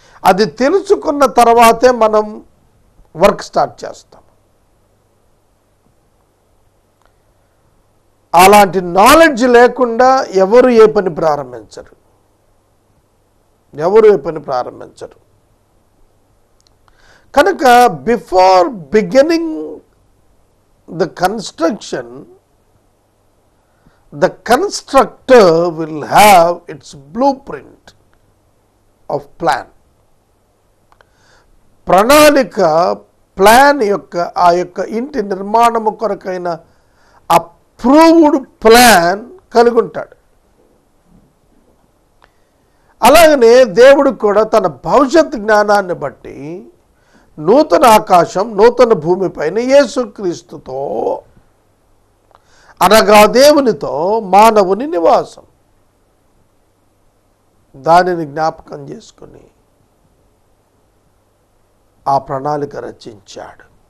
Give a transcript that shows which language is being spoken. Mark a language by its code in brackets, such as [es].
[te] అది తెలుసుకున్న తర్వాతే మనం వర్క్ స్టార్ట్ చేస్తాం. అలాంటి నాలెడ్జ్ లేకుండా ఎవరు ఏ పని ప్రారంభించరు, ఎవరు ఏ పని ప్రారంభించరు. కనుక [en] Before beginning the construction, the constructor will have its blueprint of plan. [te] ప్రణాళిక, ప్లాన్ యొక్క, ఆ యొక్క ఇంటి నిర్మాణము కొరకైన అప్రూవ్డ్ ప్లాన్ కలిగి ఉంటాడు. అలాగనే దేవుడు కూడా తన భవిష్యత్ జ్ఞానాన్ని బట్టి నూతన ఆకాశం, నూతన భూమిపైన యేసుక్రీస్తుతో అనగా దేవునితో మానవుని నివాసం, దానిని జ్ఞాపకం చేసుకుని ఆ ప్రణాళిక రచించాడు.